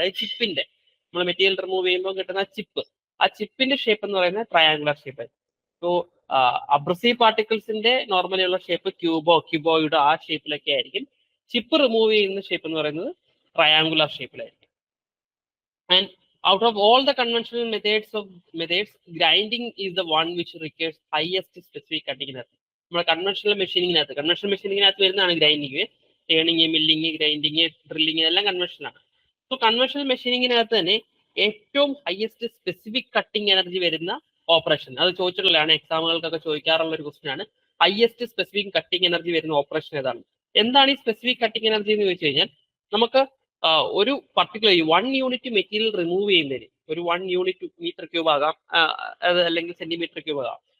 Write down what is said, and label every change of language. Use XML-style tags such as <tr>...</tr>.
<ml>അതായത് ചിപ്പിന്റെ, നമ്മൾ മെറ്റീരിയൽ റിമൂവ് ചെയ്യുമ്പോൾ കിട്ടുന്ന ചിപ്പ്, ആ ചിപ്പിന്റെ ഷേപ്പ് എന്ന് പറയുന്നത് ട്രയാങ്കുലർ ഷേപ്പ് ആയിരിക്കും. സോ അബ്രസീവ് പാർട്ടിക്കിൾസിന്റെ നോർമലി ഉള്ള ഷേപ്പ് ക്യൂബോയിഡോ ആ ഷേപ്പിലൊക്കെ ആയിരിക്കും. ചിപ്പ് റിമൂവ് ചെയ്യുന്ന ഷേപ്പ് എന്ന് പറയുന്നത് triangular ഷേപ്പിലായിരിക്കും.</ml> <en>And out of all the conventional methods, grinding is the one which requires highest specific cutting energy.</en> <ml>നമ്മുടെ കൺവെൻഷണൽ മെഷീനിങ്ങിനകത്ത് വരുന്നതാണ് grinding, turning, milling, grinding, drilling, എല്ലാം കൺവെൻഷനാണ്. So conventional മെഷീനിങ്ങിനകത്ത് തന്നെ ഏറ്റവും ഹയസ്റ്റ് സ്പെസിഫിക് കട്ടിങ് എനർജി വരുന്ന operation, അത് ചോദിച്ചിട്ടുള്ളതാണ്, എക്സാമുകൾക്കൊക്കെ ചോദിക്കാറുള്ള ഒരു question ആണ്. Highest specific cutting energy വരുന്ന ഓപ്പറേഷൻ ഏതാണ്? എന്താണ് ഈ സ്പെസിഫിക് കട്ടിങ് എനർജി എന്ന് ചോദിച്ചു കഴിഞ്ഞാൽ, നമുക്ക് ഒരു പർട്ടിക്കുലർ 1 യൂണിറ്റ് മെറ്റീരിയൽ റിമൂവ് ചെയ്യുന്നതിന്, ഒരു 1 യൂണിറ്റ് മീറ്റർ ക്യൂബ് ആകാം, അല്ലെങ്കിൽ സെന്റിമീറ്റർ ക്യൂബ് ആകാം.</ml>